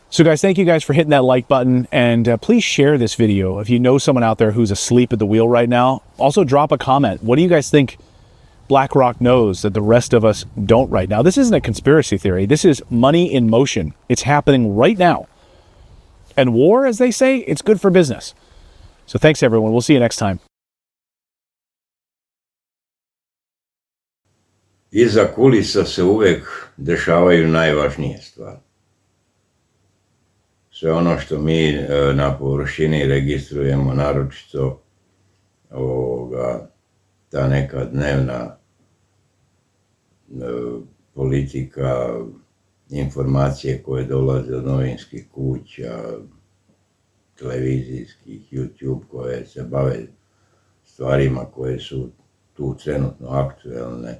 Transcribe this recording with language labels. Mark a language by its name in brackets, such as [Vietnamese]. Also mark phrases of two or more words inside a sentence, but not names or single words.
[English] So guys, thank you guys for hitting that like button, and please share this video if you know someone out there who's asleep at the wheel right now. Also drop a comment. What do you guys think BlackRock knows that the rest of us don't right now? This isn't a conspiracy theory. This is money in motion. It's happening right now. And war, as they say, it's good for business. So thanks everyone. We'll see you next time. [Serbian] Iza kulisa se uvek dešavaju najvažnije stvari. Sve ono što mi na površini registrujemo, naročito ta neka dnevna politika, informacije koje dolaze od novinskih kuća, televizijskih, YouTube, koje se bave stvarima koje su tu trenutno aktuelne.